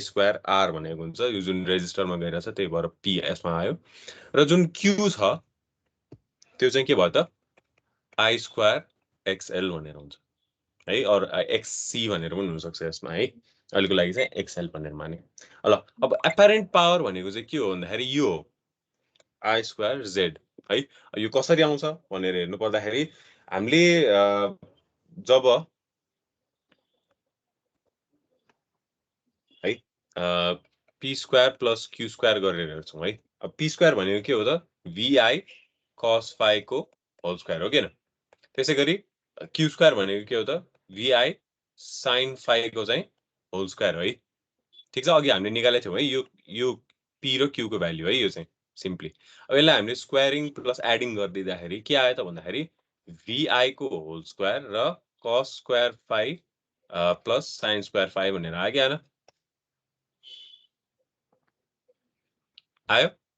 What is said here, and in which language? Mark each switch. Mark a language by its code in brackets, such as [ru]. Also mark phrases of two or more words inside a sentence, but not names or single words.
[en] square r [ne] भनेको हुन्छ यो जुन रेजिस्टरमा गइरहेछ त्यही भएर p यसमा आयो र जुन q छ त्यो चाहिँ के भयो त [en] I square xl [ne] भनेर हुन्छ है अर xc भनेर पनि हुन सक्छ यसमा है अहिलेको लागि चाहिँ xl भनेर माने ल अब [en] apparent power [ne] भनेको चाहिँ के हो भन्दाखेरि यो हो [en] I square z [ne] है यो कसरी आउँछ भनेर हेर्नु पर्दाखेरि हामीले जब है [en] p square plus q square [ne] गरेर हेर्छौं है अब [en] p square [ne] भनेको के हो त [en] vi cos phi [ne] को होल स्क्वायर हो किन त्यसैगरी [en] q square [ne] भनेको के हो त [en] vi sin phi [ne] को चाहिँ [en] whole square [ne] है ठीक छ अघि हामीले निकालेको थियौं है यो p र q को भ्यालु है यो चाहिँ सिम्पली अब यसलाई हामीले [en] squaring plus adding [ne] गर्दिँदाखेरि के आयो त भन्दाखेरि vi को [en] whole square [ne] र [en] cos square phi plus sin square phi [ne] भनेर आयो कि आएन आयो